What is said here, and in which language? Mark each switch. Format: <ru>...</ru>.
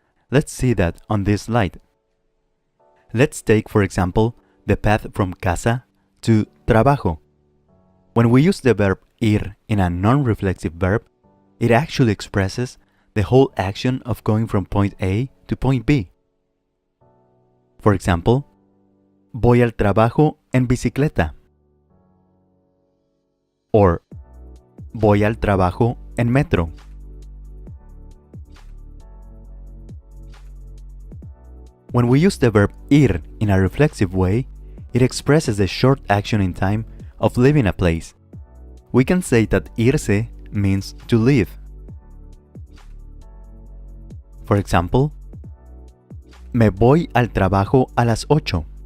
<en>Let's see that on this slide. Let's take, for example, the path from casa to trabajo. When we use the verb ir in a non-reflexive verb, it actually expresses the whole action of going from point A to point B. For example,</en> <es>voy al trabajo en bicicleta. Or, voy al trabajo en metro.</es> <en>When we use the verb ir in a reflexive way, it expresses the short action in time of leaving a place. We can say that irse means to leave. For example,</en> <es>me voy al trabajo a las 8.</es>